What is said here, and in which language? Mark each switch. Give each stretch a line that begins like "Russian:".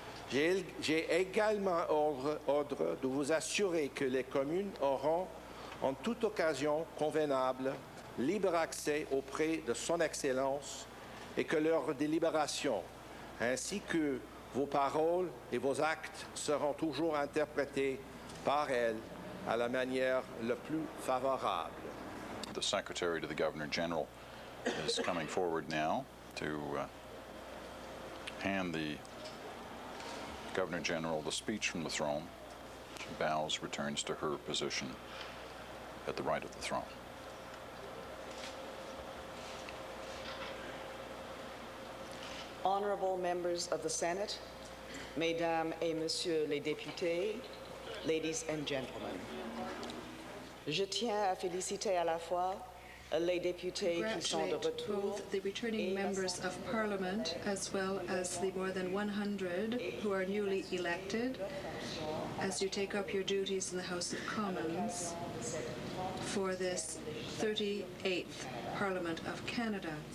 French: J'ai également ordre de vous assurer que les communes auront, en toute occasion convenable, libre accès auprès de Son Excellence et que leurs délibérations, ainsi que vos paroles et vos actes seront toujours interprétés par elle à la manière la plus favorable.
English: The Secretary to the Governor-General is coming forward now to hand the Governor-General the speech from the throne. She bows, returns to her position at the right of the throne. Honorable members of the Senate,
French: Mesdames et Messieurs les députés,
English: ladies and gentlemen,
French: je tiens à féliciter à la fois les députés qui sont de
English: congratulate
French: retour
English: both the returning members of Parliament as well as the more than 100 who are newly elected as you take up your duties in the House of Commons for this 38th Parliament of Canada.